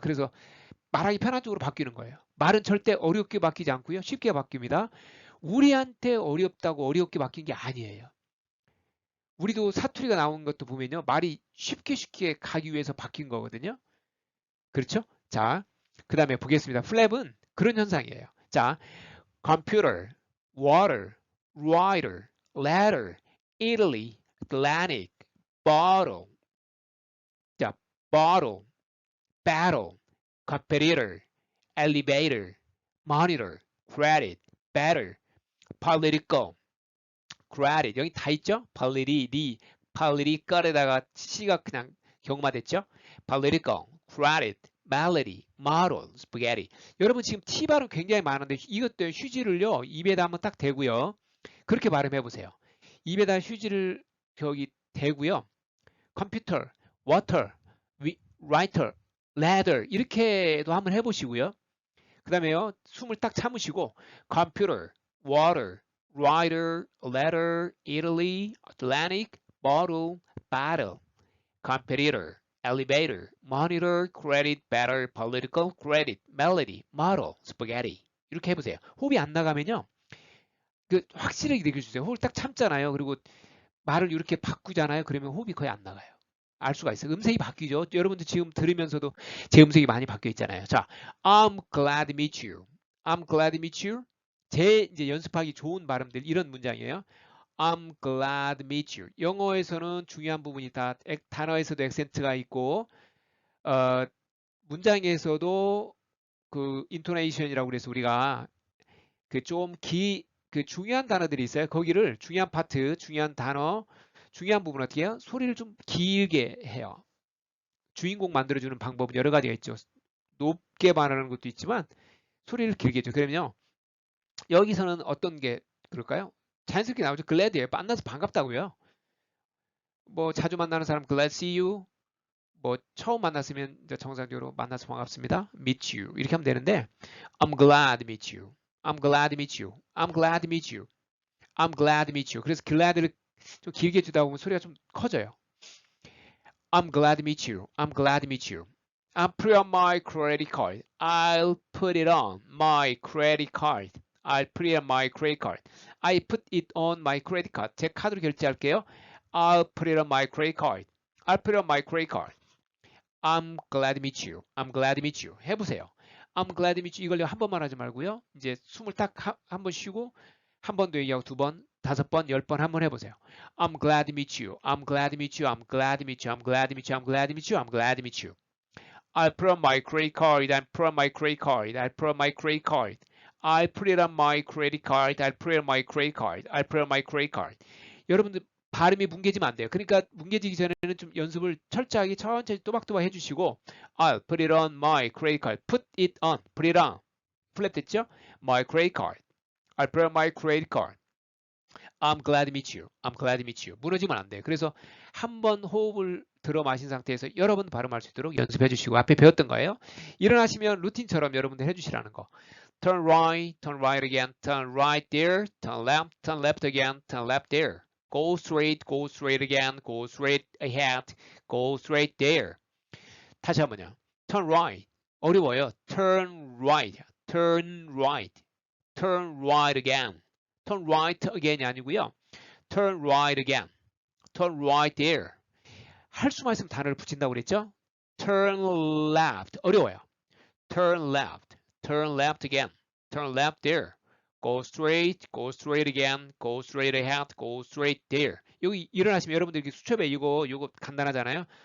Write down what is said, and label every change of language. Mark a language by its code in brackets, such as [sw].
[ko] 그래서 말하기 편한 쪽으로 바뀌는 거예요. 말은 절대 어렵게 바뀌지 않고요. 쉽게 바뀝니다. 우리한테 어렵다고 어렵게 바뀐 게 아니에요. 우리도 사투리가 나온 것도 보면요. 말이 쉽게 가기 위해서 바뀐 거거든요. 그렇죠? 자, 그 다음에 보겠습니다. 플랩은 그런 현상이에요. [en] 자, computer, water, writer, ladder, Italy, Atlantic, bottle, 자, bottle, battle, competitor, elevator, monitor, credit, better, political, credit. [ko] 여기 다 있죠? political에다가 C가 그냥 경마됐죠? [en] political, credit, melody, model, spaghetti. [ko] 여러분 지금 T 발음 굉장히 많은데 이것도 휴지를요 입에다 한번 딱 대고요. 그렇게 발음해 보세요. 입에다 휴지를 저기 대고요. 컴퓨터, [en] water, writer, ladder [ko] 이렇게도 한번 해보시고요. 그 다음에요. 숨을 딱 참으시고 [en] computer, water, writer, ladder, Italy, Atlantic, bottle, battle, competitor, elevator, monitor, credit, better, political, credit, melody, model, spaghetti [ko] 이렇게 해보세요. 호흡이 안 나가면요. 그 확실하게 느껴주세요. 호흡을 딱 참잖아요. 그리고 말을 이렇게 바꾸잖아요. 그러면 호흡이 거의 안 나가요. 알 수가 있어요. 음색이 바뀌죠. 여러분들 지금 들으면서도 제 음색이 많이 바뀌어 있잖아요. [en] 자, I'm glad to meet you. I'm glad to meet you. [ko] 제 이제 연습하기 좋은 발음들 이런 문장이에요. [en] I'm glad to meet you. [ko] 영어에서는 중요한 부분이 다 단어에서도 액센트가 있고 문장에서도 그 인토네이션이라고 그래서 우리가 그 좀 그 중요한 단어들이 있어요. 거기를 중요한 파트, 중요한 단어, 중요한 부분 어떻게 해요? 소리를 좀 길게 해요. 주인공 만들어주는 방법은 여러 가지가 있죠. 높게 말하는 것도 있지만 소리를 길게 해줘. 그러면요. 여기서는 어떤 게 그럴까요? 자연스럽게 나오죠. glad예요. 만나서 반갑다고요. 뭐 자주 만나는 사람 [en] glad to see you. [ko] 뭐 처음 만났으면 이제 정상적으로 만나서 반갑습니다. [en] meet you [ko] 이렇게 하면 되는데 [en] I'm glad to meet you. I'm glad to meet you. I'm glad to meet you. I'm glad to meet you. [ko] 그래서 glad를 좀 길게 주다 보면 소리가 좀 커져요. [en] I'm glad to meet you. I'm glad to meet you. I'll put on my credit card. I'll put it on my credit card. I'll put it on my credit card. I put it on my credit card. [ko] 제 카드로 결제할게요. [en] I'll put it on my credit card. I'll put it on my credit card. I'm glad to meet you. I'm glad to meet you. [ko] 해보세요. [en] I'm glad to meet you. [ko] 이걸 한 번만 하지 말고요. 이제 숨을 딱 한 번 쉬고 한 번 더 얘기하고 두 번, 다섯 번, 10번 한번 해보세요. [en] I'm glad to meet you. I'm glad to meet you. I'm glad to meet you. I'm glad to meet you. I'm glad to meet you. I'm glad to meet you. I put on my credit card. I put on my credit card. I put on my credit card. I put it on my credit card. I put it on my credit card. I put it on my credit card. [ko] 여러분들 발음이 뭉개지면 안 돼요. 그러니까 뭉개지기 전에는 좀 연습을 철저하게 천천히 또박또박 해주시고 [en] I'll put it on my credit card. Put it on. Put it on. [ko] 플랩 됐죠? [en] My credit card. I'll put it on my credit card. I'm glad to meet you. I'm glad to meet you. [ko] 무너지면 안 돼요. 그래서 한 번 호흡을 들어 마신 상태에서 여러 번 발음할 수 있도록 연습해 주시고 앞에 배웠던 거예요. 일어나시면 루틴처럼 여러분들 해주시라는 거. [en] Turn right again, turn right there, turn left again, turn left there. Go straight again, go straight ahead, go straight there. [ko] 다시 한번요. [en] Turn right. [ko] 어려워요. [en] Turn right, turn right, turn right again. Turn right again이 [ko] 아니고요. [en] Turn right again, turn right there. [ko] 할 수만 있으면 단어를 붙인다고 그랬죠? [en] Turn left. [ko] 어려워요. [en] Turn left again, turn left there. Go straight again, go straight ahead, go straight there. [ko] 여기 일어나시면 여러분들 수첩에 이거 간단하잖아요.